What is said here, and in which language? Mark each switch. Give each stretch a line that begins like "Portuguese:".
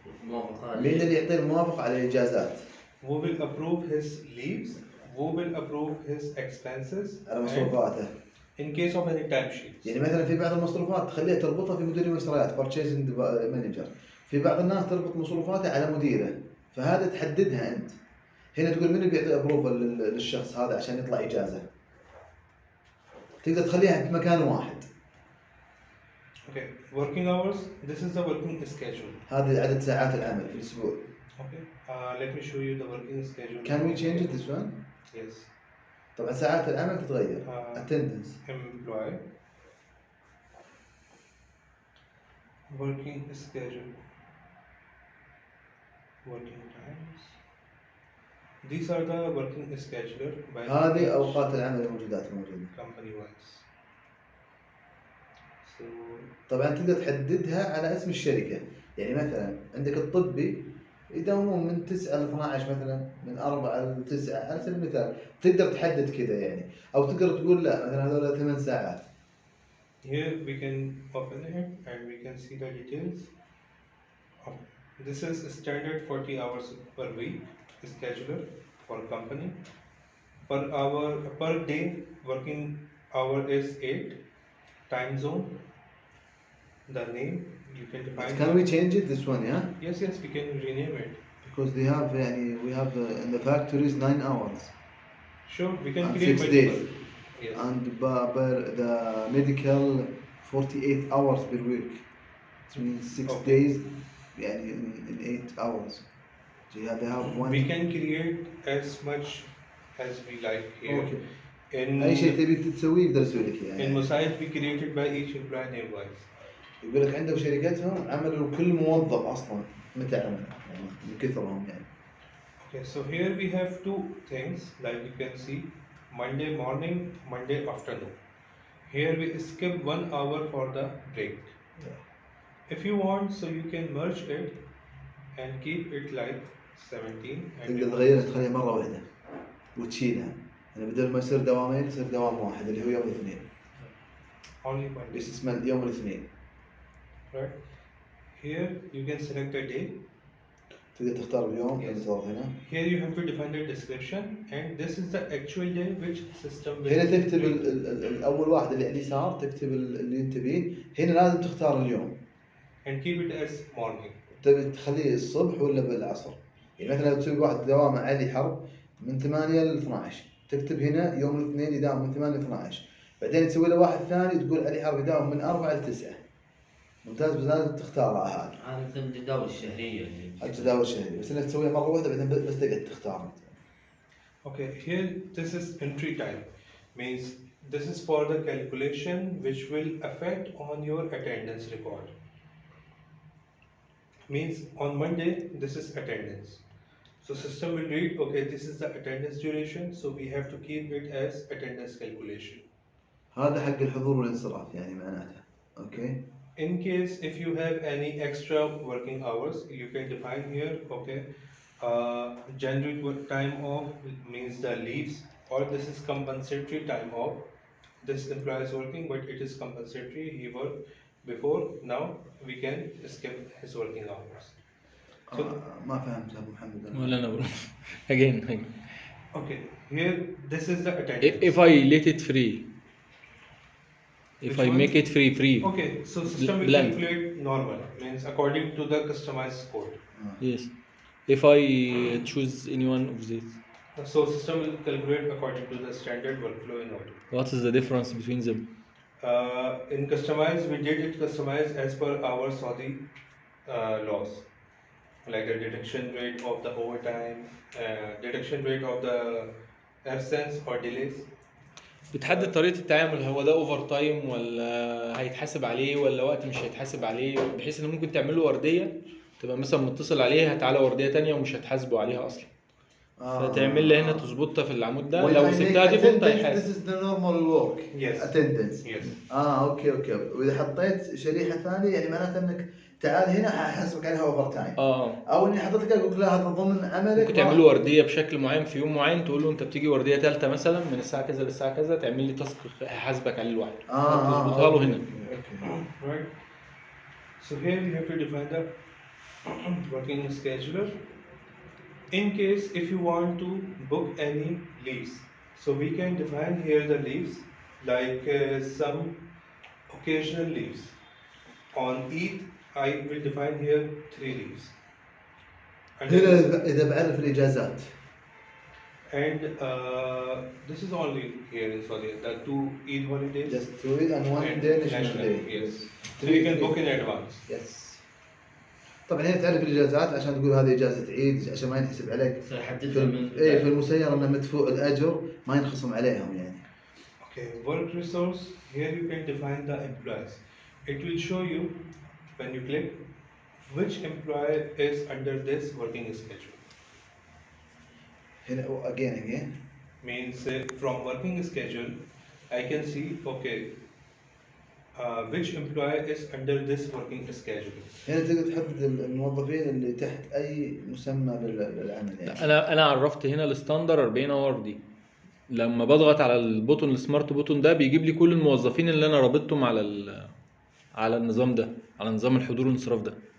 Arabic: مين اللي يعطي الموافقة على الإجازات؟
English: Who will approve his leaves? Who will approve his expenses?
Arabic: على مصروفاته.
English: In case of any time sheets.
Arabic: يعني مثلا في بعض المصروفات تخليها تربطها في مدير المشتريات
English: purchasing manager.
Arabic: في بعض الناس تربط مصروفاته على مديره فهذا تحددها أنت. هنا تقول من بيعطي ابروفل للشخص هذا عشان يطلع إجازة. تقدر تخليها في مكان واحد.
English: Okay, working hours. This is the working schedule.
Arabic: هذا عدد ساعات العمل في الأسبوع.
English: Okay, let me show you the working schedule. Can we change it this one? Yes.
Arabic: طبعا ساعات العمل تتغير.
English: Attendance. Employee. Working schedule. Working times. These are the working scheduler by
Arabic: هذه أوقات العمل الموجودات موجودة.
English: company wise. So
Arabic: طبعا تقدر تحددها على اسم الشركة. يعني مثلا عندك الطبي يداومون من 9 ل 12 مثلا من 4 ل 9 على سبيل المثال تقدر تحدد كذا يعني أو تقدر تقول لا مثلا هذول 8 ساعات.
English: Here we can open it and we can see the details. This is standard 40 hours per week scheduler for company. Per day working hour is 8. Time zone. The name you can define. But can we change it this one? Yeah. Yes, we can rename it. Because they have يعني we have in the factories 9 hours. Sure, we can and create 6 multiple. days. Yes. And per the medical 48 hours per week. It means 6 days يعني in 8 hours. So yeah, they have one. We can create as much as we like here. Okay. In
Arabic: أي شيء تبي تسويه يقدر يسوي لك إياه.
English: in Mosaic we created by each employee name wise.
Arabic: يقول لك عنده شركتهم عملوا كل موظف أصلا متى عمل يعني من كثرهم يعني.
English: Okay, so here we have two things like you can see Monday morning, Monday afternoon. Here we skip 1 hour for the break. Yeah. If you want, so you can merge it and keep it like 17.
Arabic: تقدر تغيرها تخليها مرة واحدة وتشيلها. يعني بدل ما يصير دوامين يصير دوام واحد اللي هو يوم الاثنين.
English: only one day.
Arabic: بس اسمه يوم الاثنين.
English: Right. Here you can select a day.
Arabic: تقدر تختار اليوم
English: Yes.
Arabic: اللي تضغط هنا.
English: Here you have to define the description, and this is the actual day which system will
Arabic: هنا تكتب
English: read.
Arabic: الاول واحد اللي على اليسار، تكتب اللي انت تبيه. هنا لازم تختار اليوم.
English: And keep it as morning.
Arabic: تبي تخليه الصبح ولا بالعصر؟ يعني مثلا لو تسوي واحد دوامه عالي حرب من 8 ل 12، تكتب هنا يوم الاثنين يداوم من 8 ل 12، بعدين تسوي له واحد ثاني تقول علي حرب يداوم من 4 ل 9. ممتاز، بس لازم تختارها هذه. هذا مثل الجداول الشهريه الجداول الشهريه، بس انك تسويها مره واحده بعدين بس تقعد تختار.
English: Okay, here this is entry time, means this is for the calculation which will affect on your attendance record. Means on Monday this is attendance. So system will read, okay, this is the attendance duration, so we have to keep it as attendance calculation.
Arabic: هذا حق الحضور والانصراف يعني معناته. اوكي.
English: In case if you have any extra working hours, you can define here, okay, January time off means the leaves, or this is compensatory time off. This employee is working, but it is compensatory. He worked before, now we can skip his working hours. So,
Arabic: ما فهمت ابو محمد. ولا انا برو.
English: again. okay, here this is the attendance. If I let it free, if Which I one? make it free. Okay, so system will blank. calculate normal, means according to the customized code. Yes. If I choose any one of these, So system will calculate according to the standard workflow in Odoo. what is the difference between them? In customize, we did it customize as per our Saudi laws, like the detection rate of the overtime, detection rate of the absence or delays.
Arabic: بتحدد طريقة التعامل، هو ده اوفر تايم ولا هيتحاسب عليه ولا وقت مش هيتحاسب عليه، بحيث ان ممكن تعمل له وردية تبقى مثلا متصل عليها تعالى وردية تانية ومش هتحاسبه عليها اصلا. فتعمل لي هنا تظبطها في العمود ده، لو سبتها ديفولت هيحاسب.
English: This is the normal work. Yes. Attendance. Yes.
Arabic: اوكي. واذا حطيت شريحه ثانيه يعني معناته انك تعال هنا حاسبك عليها اوفر تايم. او اني حطيت لك اقول لك لا هذا ضمن عملك. ممكن تعمل له ورديه بشكل معين في يوم معين، تقول له انت بتيجي ورديه ثالثه مثلا من الساعه كذا للساعه كذا، تعمل لي تاسك هحاسبك عليه لوحده. تظبطها له هنا.
English: Right. So here we have to define the working scheduler. In case if you want to book any leaves, so we can define here the leaves, like some occasional leaves. On Eid, I will define here 3 leaves.
Arabic: هنا إذا بعرف الإجازات.
English: And this is only here in Saudi, the 2 Eid holidays. Just 2 Eid and 1 day national day. Yes. So you can book in advance. Yes.
Arabic: طبعا هنا تعرف الإجازات عشان تقول هذه إجازة عيد عشان ما ينحسب عليك. في المسيرة إنه مدفوع الأجر ما ينخصم عليهم يعني.
English: Okay, work resource, here you can define the employees. It will show you when you click which employee is under this working schedule.
Arabic: هنا
English: again Means from working schedule I can see, okay, which employee is under this working schedule.
Arabic: هنا تقدر تحدد الموظفين اللي تحت اي مسمى بالعمل يعني. انا عرفت هنا الستاندر 40 اور دي، لما بضغط على البوتون السمارت بوتون ده بيجيب لي كل الموظفين اللي انا رابطهم على النظام ده، على نظام الحضور والانصراف ده.